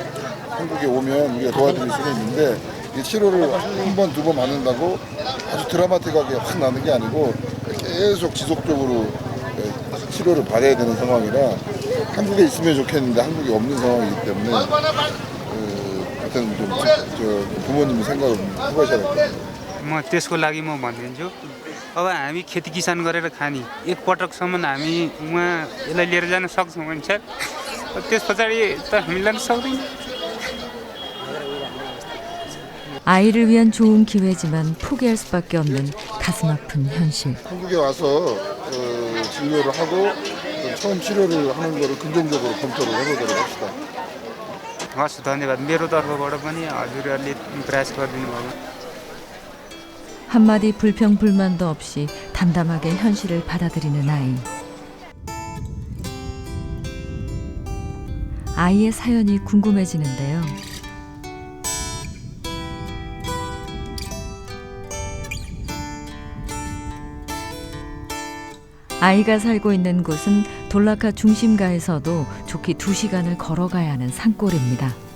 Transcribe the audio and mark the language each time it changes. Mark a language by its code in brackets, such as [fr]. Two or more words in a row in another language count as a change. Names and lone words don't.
[ko] 한국에 오면 우리가 도와드릴 수는 있는데 이 치료를 한 번, 두 번 받는다고 아주 드라마틱하게 확 나는 게 아니고 계속 지속적으로 치료를 받아야 되는 상황이라 한국에 있으면 좋겠는데 한국에 없는 상황이기 때문에 하여튼 좀 부모님 생각을 해보셔야 될 것 같아요. [ne] म त्यसको लागि म भनिदिन्छु अब हामी खेती किसान गरेर खाने एकपटकसम्म हामी उहाँ यसलाई लिएर जान सक्छौँ भने चाहिँ त्यस पछाडि त हामी लान सक्दैनौँ. [ko] 아이를 위한 좋은 기회지만 포기할 수밖에 없는 가슴 아픈 현실. 한국에 와서 진료를 하고 처음 치료를 하는 거를 긍정적으로 검토를 해보도록 합시다. [ne] हस् धन्यवाद मेरो तर्फबाट पनि हजुरहरूले प्रयास गरिदिनु भयो. [ko] 한마디 불평 불만도 없이 담담하게 현실을 받아들이는 아이. 아이의 사연이 궁금해지는데요. 아이가 살고 있는 곳은 돌라카 중심가에서도 좋게 2시간을 걸어가야 하는 산골입니다.